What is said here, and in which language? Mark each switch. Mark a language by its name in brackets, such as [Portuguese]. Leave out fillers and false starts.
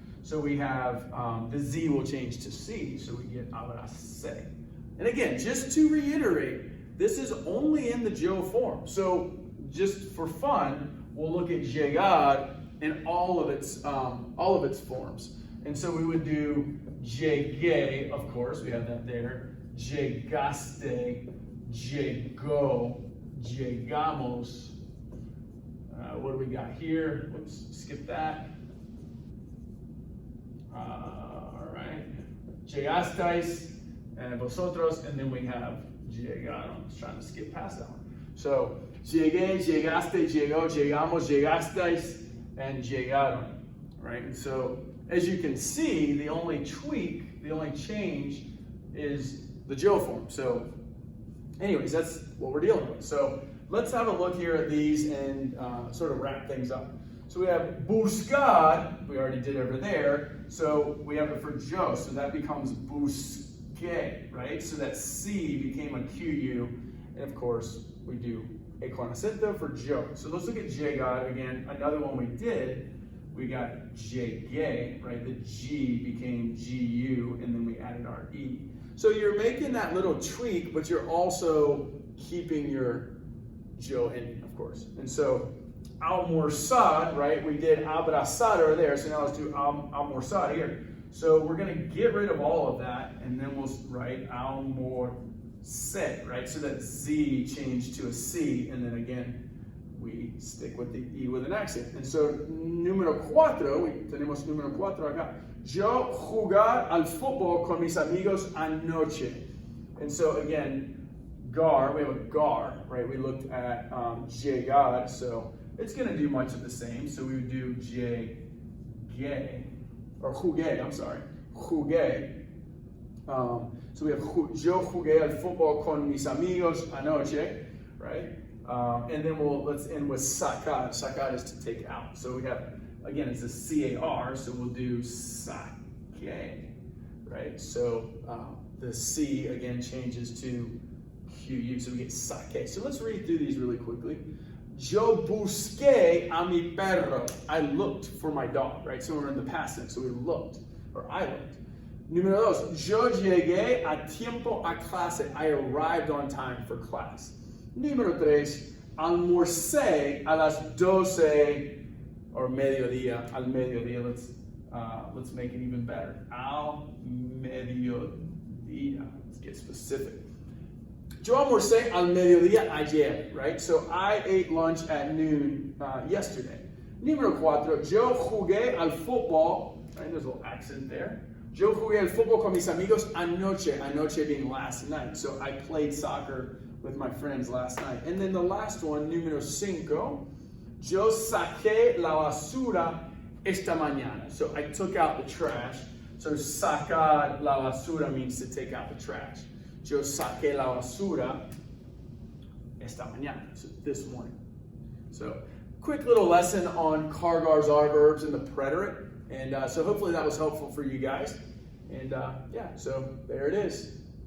[English] So we have, the Z will change to C, so we get abracé. And again, just to reiterate, this is only in the Joe form. So just for fun, we'll look at llegar in all of its forms. And so we would do llegué, of course, we have that there. [Spanish] Llegaste, llegó, llegamos. [English] What do we got here? Whoops, skip that. All right. Llegasteis, and vosotros, and then we have llegaron. I'm just trying to skip past that one. [Spanish] So, llegué, llegaste, llegó, llegamos, llegasteis, and llegaron, right? [English] And so, as you can see, the only tweak, the only change is the Joe form. So, anyways, that's what we're dealing with. So, let's have a look here at these and sort of wrap things up. So we have buscar, we already did over there. So we have it for Joe, so that becomes busqué, right? So that C became a QU, and of course we do a [Spanish] con acento [English] for Joe. So let's look at llegar again. Another one we did, we got llegué, right? The G became GU, and then we added our E. So you're making that little tweak, but you're also keeping your Joe ending, of course. And so almorzar, right? We did abrazar over there, so now let's do almorzar here. So we're going to get rid of all of that, and then we'll write almorcé, right? So that Z changed to a C, and then again, we stick with the E with an accent. And so [Spanish] número 4, tenemos número 4 acá. Yo jugar al fútbol con mis amigos anoche. [English] And so again, gar, we have a gar, right? We looked at llegar, so it's going to do much of the same. So we would do llegué, or jugué, I'm sorry, jugué. So we have [Spanish] yo jugué al fútbol con mis amigos anoche, right? [English] And then let's end with sacar. Sacar is to take out. So we have, again, it's a CAR, so we'll do saque, right? So the C again changes to QU, so we get saque. So let's read through these really quickly. [Spanish] Yo busqué a mi perro. [English] I looked for my dog, right? So we're in the past tense, so we looked, or I looked. [Spanish] Número 2, yo llegué a tiempo a clase. [English] I arrived on time for class. [Spanish] Número 3, almorcé a las 12, or mediodía, al mediodía. [English] Let's make it even better. Al mediodía. Let's get specific. [Spanish] Yo almorcé al mediodía ayer, [English] right? So I ate lunch at noon yesterday. [Spanish] Número 4, yo jugué al fútbol, right? [English] There's a little accent there. [Spanish] Yo jugué al fútbol con mis amigos anoche, [English] anoche being last night. So I played soccer with my friends last night. And then the last one, [Spanish] número 5, yo saqué la basura esta mañana. [English] So I took out the trash. So sacar la basura means to take out the trash. [Spanish] Yo saqué la basura esta mañana, [English] so this morning. So quick little lesson on cargars, are verbs, and the preterite. And so hopefully that was helpful for you guys. And yeah, so there it is.